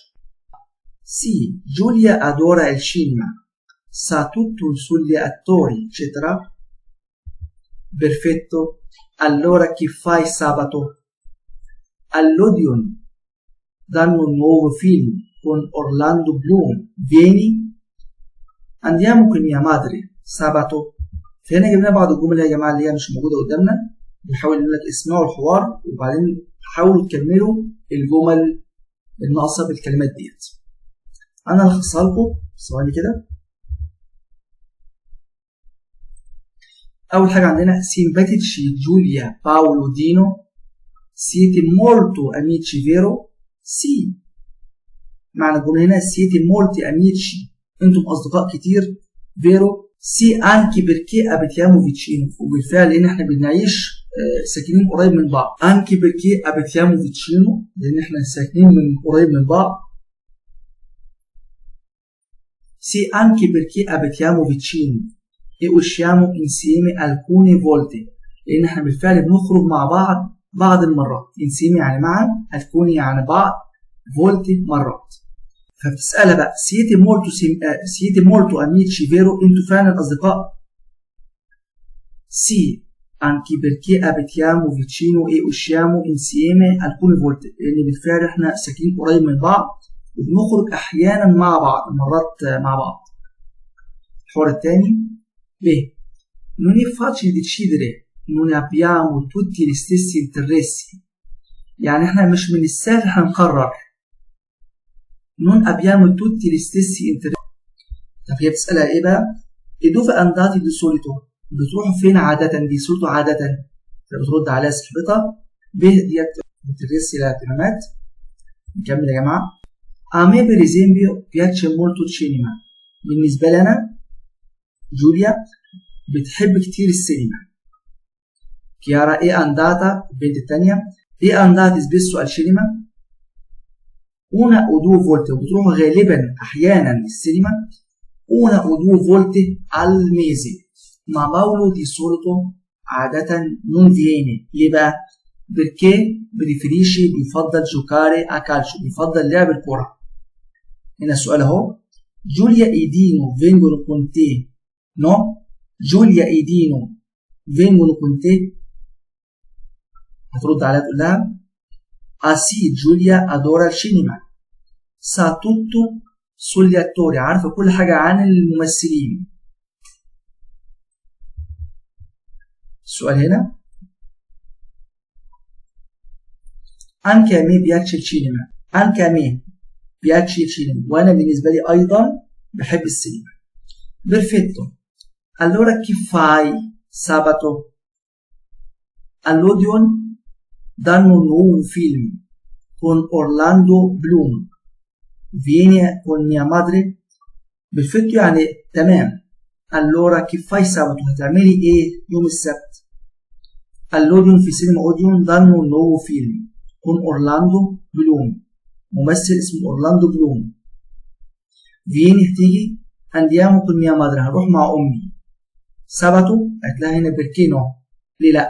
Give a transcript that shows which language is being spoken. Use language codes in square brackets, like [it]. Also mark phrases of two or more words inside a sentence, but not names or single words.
[it] Sì, Giulia adora il cinema, sa tutto sugli attori, eccetera. Perfetto. Allora che fai sabato? All'Odeon danno un nuovo film con Orlando Bloom. vieni. andiamo con mia madre sabato. [ar] فهنا جبنا بعض الجمل يا جماعه اللي هي مش موجوده قدامنا. بنحاول نقول لك اسمعوا الحوار وبعدين حاولوا تكملوا الجمل الناقصه بالكلمات ديت. انا هلخصها لكم ثواني كده. اول حاجه عندنا simpatici Giulia, Paolo, Dino. [it] siete molto amici vero؟ sì. [ar] معنى الجمله هنا [it] siete molti amici، [ar] انتم اصدقاء كتير. [it] vero sì anche perché abitiamo vicino، [ar] وبالفعل لان احنا بنعيش ساكنين قريب من بعض. [it] anche perché abitiamo vicino [ar] لان احنا ساكنين من قريب من بعض. [it] sì anche perché abitiamo vicino e usciamo insieme alcune volte، [ar] لان احنا بالفعل بنخرج مع بعض المرات. insieme يعني معا، alcune يعني بعض، volte مرات. فبتسألها بقى [it] siete molto amici vero؟ [ar] انتوا فعلا اصدقاء؟ [it] sì anche perché abitiamo vicino e usciamo insieme alcune volte، [ar] لان بالفعل احنا ساكنين قريب من بعض وبنخرج احيانا مع بعض، مرات مع بعض. الحوار الثاني ب. [it] non è facile decidere، non abbiamo tutti gli stessi interessi، [ar] يعني احنا مش من السهل هنقرر. [it] non abbiamo tutti gli stessi interessi. [ar] طب هي بتسألها ايه بقى؟ [it] e dove andate di solito؟ [ar] بتروحوا فين عادة؟ دي solito عادة. بترد عليها صاحبتها ب ديت interessi الاهتمامات. نكمل يا جماعة. [it] a me per esempio piace molto il cinema. [ar] بالنسبة لنا جوليا بتحب كتير السينما. [it] Chiara è andata, [ar] البنت التانية [it] è andata spesso al cinema. Una o due volte, [ar] وبتروح غالبا أحيانا للسينما. [it] Una o due volte al mese. Ma Paolo di solito عادة non viene. [ar] ليه بقى؟ [it] perché preferisce بيفضل giocare a calcio. [ar] بيفضل لعب الكرة. هنا السؤال اهو. [it] Giulia e Dino vengono con te. No? Giulia e Dino vengono con te. [ar] هترد عليها تقول لها [it] ah sì Giulia adora il cinema. sa tutto sugli attori. [ar] عارفة كل حاجة عن الممثلين. السؤال هنا [it] anche a me piace il cinema. anche a me piace il cinema. [ar] وأنا بالنسبة لي أيضا بحب السينما. [it] perfetto. allora che fai sabato? all'Odeon danno un nuovo film con Orlando Bloom. vieni con mia madre. perfetto [ar] يعني تمام. [it] allora che fai sabato؟ [ar] هتعملي ايه يوم السبت؟ [it] all'Odeon [ar] في سينما أوديون [it] danno un nuovo film con Orlando Bloom. [ar] ممثل اسمه أورلاندو بلوم. [it] vieni هتيجي. andiamo con mia madre. [ar] هروح مع أمي. sabato قالت لها هنا [it] perché no؟ [ar] ليه لأ؟